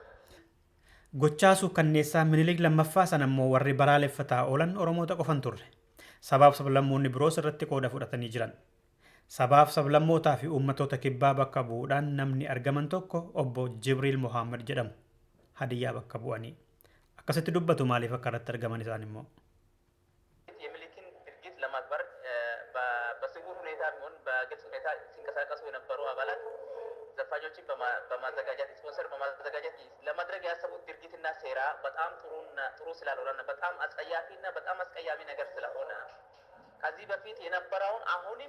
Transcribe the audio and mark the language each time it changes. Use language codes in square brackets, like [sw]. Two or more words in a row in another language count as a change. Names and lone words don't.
[om] Gochaa suukkanneessaa Minilik lammaffaa sana immoo warri balaaleffataa oolan Oromoota qofan turre. Sabaaf sablammoonni biroos irratti qooda fudhatanii jiran. Sabaaf sablammootaa fi uummatoota kibbaa bakka bu'uudhaan namni argaman tokko obbo Jibriil Mohaammed jedhamu. Hadiyyaa bakka bu'anii. Akkasitti dubbatu maaliif akka irratti argaman isaan immoo? [am] በግልጽ ሁኔታ ሲንቀሳቀሱ የነበሩ አባላት ዘፋኞችን በማዘጋጀት ስፖንሰር በማዘጋጀት ለማድረግ ያሰቡት ድርጊትና ሴራ በጣም ጥሩ ስላልሆነ በጣም አጸያፊና በጣም አስቀያሚ ነገር ስለሆነ ከዚህ በፊት የነበረውን አሁንም